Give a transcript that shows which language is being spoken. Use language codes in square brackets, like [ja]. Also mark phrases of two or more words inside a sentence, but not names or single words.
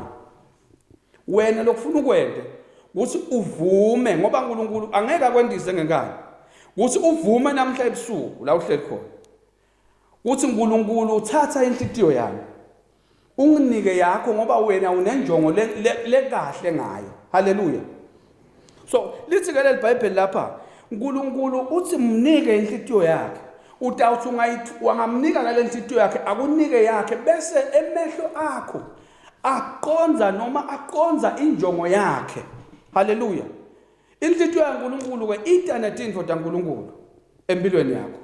[ss] Wena lokufuna ukwenda ukuthi uvume ngoba uNkulunkulu angeke akwendise ngenkani. Ukuthi uvume namhla ebusuku la uhleli khona. Ukuthi uNkulunkulu uthatha inhlitiyo yami. Unginike yakho ngoba wena unenjongo lekahle ngayo. Hallelujah. So lithi ke leli Bible lapha uNkulunkulu uthi mnike inhlitiyo yakhe. Utawuthi wangamnika ngale inhlitiyo yakhe, akunike yakhe bese emehlo akho aqonza injongo yakhe. Hallelujah. Inhlitiyo yaNkulunkulu ke ita netintfo taNkulunkulu empilweni yakho.